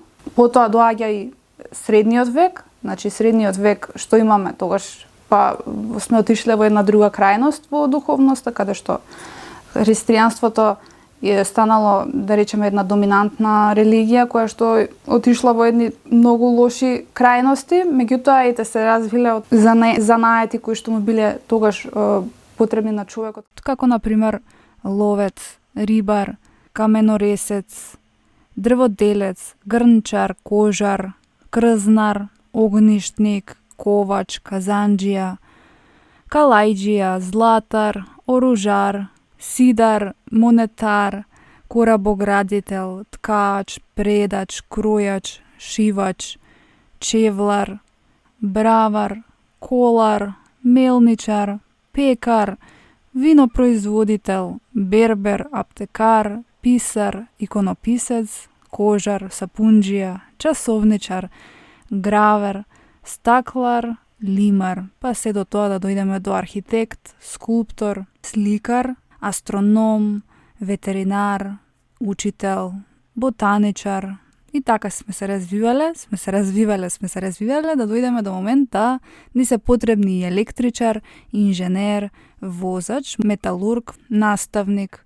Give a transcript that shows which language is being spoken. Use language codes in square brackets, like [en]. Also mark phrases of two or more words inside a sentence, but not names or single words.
[mk] Потоа доаѓа и средниот век, значи средниот век што имаме тогаш, па сме отишле во една друга крајност во духовноста, каде што христијанството е станало, да речеме, една доминантна религија која што отишла во едни многу лоши крајности, меѓутоа и те се развиле од занаети кои што му биле тогаш потребни на човекот. Како, например, ловец, рибар, каменоресец, дрводелец, грнчар, кожар, крзнар, огништник, ковач, казанџија, калајџија, златар, оружар, сидар, монетар, корабоградител, ткач, предач, кројач, шивач, чевлар, бравар, колар, мелничар, пекар, винопроизводител, бербер, аптекар, писар, иконописец, кожар, сапунџија, часовничар, гравер, стаклар, лимар, па се до тоа да дојдеме до архитект, скулптор, сликар, астроном, ветеринар, учител, ботаничар. И така сме се развивале да дојдеме до момент да ни се потребни и електричар, инженер, возач, металург, наставник.